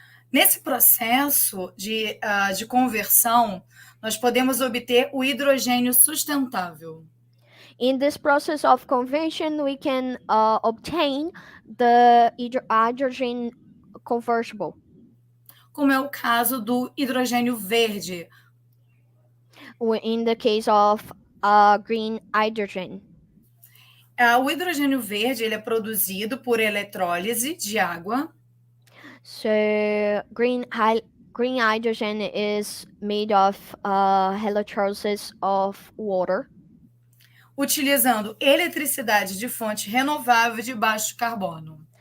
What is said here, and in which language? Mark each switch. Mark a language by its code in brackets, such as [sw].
[pt] Nesse processo de conversão, nós podemos obter o hidrogênio sustentável. [en] In this process of conversion, we can obtain the hydrogen convertible. [pt] Como é o caso do hidrogênio verde. [en] In the case of green hydrogen. [pt] O hidrogênio verde ele é produzido por eletrólise de água. [en] So green hydrogen is made of electrolysis of water. [pt] Utilizando eletricidade de fonte renovável de baixo carbono.